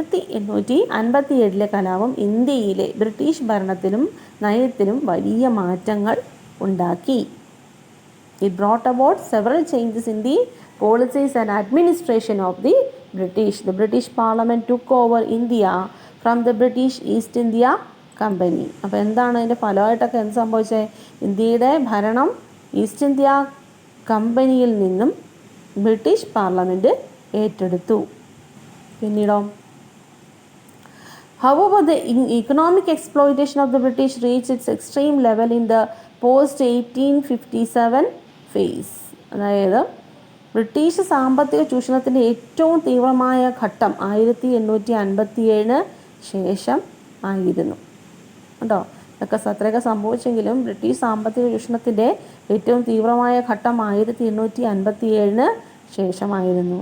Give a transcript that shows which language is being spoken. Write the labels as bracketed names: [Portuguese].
[Malayalam] 1857 കലാപം ഇന്ത്യയിലെ ബ്രിട്ടീഷ് ഭരണത്തിലും നയത്തിലും വലിയ മാറ്റങ്ങൾ ഉണ്ടാക്കി. [English] It brought about several changes in the policies and administration of the British. The British Parliament took over India from the British East India Company. [Malayalam] അപ്പോൾ എന്താണ് അതിൻ്റെ ഫലമായിട്ടൊക്കെ എന്ത് സംഭവിച്ചത്? ഇന്ത്യയുടെ ഭരണം ഈസ്റ്റ് ഇന്ത്യ കമ്പനിയിൽ നിന്നും ബ്രിട്ടീഷ് പാർലമെൻറ്റ് ഏറ്റെടുത്തു. പിന്നീടോ, [English] however, the economic exploitation of the British reached its extreme level in the post-1857 phase. [Malayalam] അതായത് ബ്രിട്ടീഷ് സാമ്പത്തിക ചൂഷണത്തിൻ്റെ ഏറ്റവും തീവ്രമായ ഘട്ടം 1857 ശേഷം ആയിരുന്നു കേട്ടോ. ഇതൊക്കെ അത്രയൊക്കെ സംഭവിച്ചെങ്കിലും ബ്രിട്ടീഷ് സാമ്പത്തിക ചൂഷണത്തിൻ്റെ ഏറ്റവും തീവ്രമായ ഘട്ടം 1857 ശേഷമായിരുന്നു.